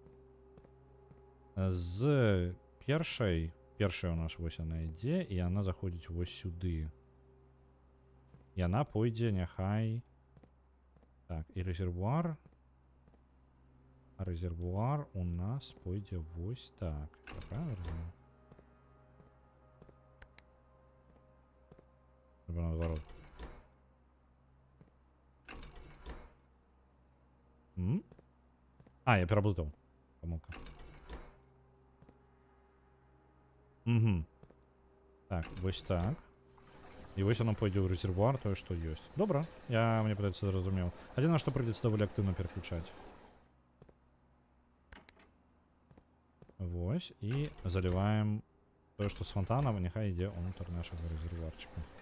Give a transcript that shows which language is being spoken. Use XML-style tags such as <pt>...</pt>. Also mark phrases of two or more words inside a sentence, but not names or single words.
<be>З першая у нас вось яна ідзе, і яна заходзіць вось сюды. Яна пойдзе, няхай... Так, і резервуар... Резервуар у нас пойдзе вось так.</be> <ru>Правильно? Треба наоборот.</ru> <be>Я пераблытаў. Помылка. Так, вось так. І вось оно пойдзе ў резервуар, тое, што ёсць. Добра, мне падаецца, зразумеў. Адзінае, што прыйдзецца даволі актыўна пераключаць. Вось, і заліваем тое, што з фонтанам, няхай ідзе ўнутр нашага резервуарчыка.</be>